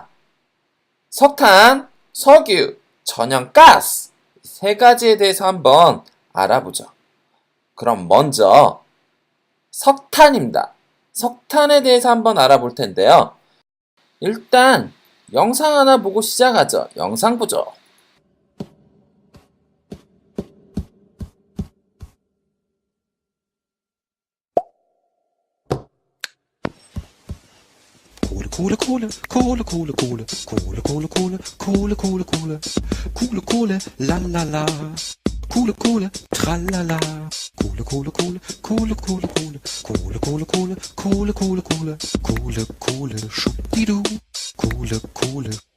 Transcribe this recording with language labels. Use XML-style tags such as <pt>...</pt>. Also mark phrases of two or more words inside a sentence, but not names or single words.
<ko>석탄, 석유, 천연가스 세 가지에 대해서 한번 알아보죠. 그럼 먼저 석탄입니다. 석탄에 대해서 한번 알아볼 텐데요. 일단 영상 하나 보고 시작하죠. 영상 보죠.</ko> <de>Kohle, Kohle, Kohle, Kohle, Kohle, Kohle, Kohle, Kohle, Kohle, Kohle, Kohle, Kohle, Kohle, la la la, Kohle, Kohle, tralala, Kohle, Kohle, Kohle, Kohle, Kohle, Kohle, Kohle, Kohle, Kohle, Kohle, Kohle, Kohle, Kohle, Kohle, schubdidu, Kohle, Kohle.</de>